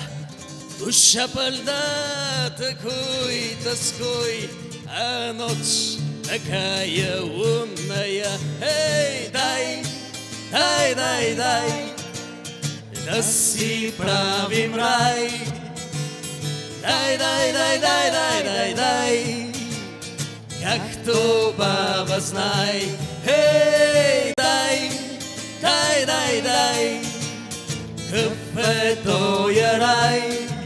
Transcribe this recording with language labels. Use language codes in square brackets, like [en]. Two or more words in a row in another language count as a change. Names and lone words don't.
[ru] Душа больна такой тоской, а ночь такая лунная. Эй, [bg] дай, дай, дай, дай, да си правим рай. дай, както баба знай. Хей, дай, кафето я рай.